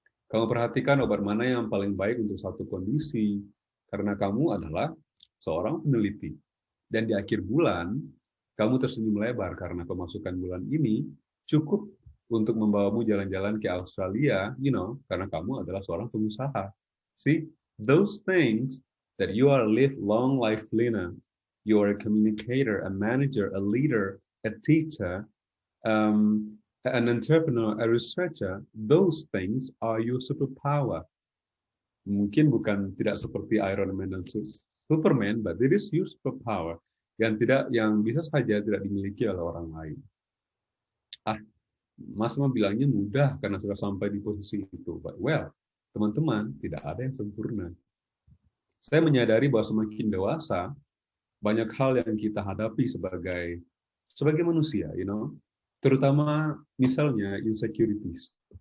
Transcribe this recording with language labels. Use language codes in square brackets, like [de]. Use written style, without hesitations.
[id] Kamu perhatikan obat mana yang paling baik untuk satu kondisi, karena kamu adalah seorang peneliti. Dan di akhir bulan, kamu tersenyum lebar karena pemasukan bulan ini cukup untuk membawamu jalan-jalan ke Australia, karena kamu adalah seorang pengusaha. [en] See, those things that you are live long life Lina, you are a communicator, a manager, a leader, a teacher, an entrepreneur, a researcher, those things are your superpower. [id] Mungkin bukan tidak seperti Iron Man dan Superman, [en] but it is your superpower [id] yang bisa saja tidak dimiliki oleh orang lain. Mas bilangnya mudah karena sudah sampai di posisi itu. But well, teman-teman, tidak ada yang sempurna. Saya menyadari bahwa semakin dewasa, banyak hal yang kita hadapi sebagai manusia, terutama misalnya insecurities.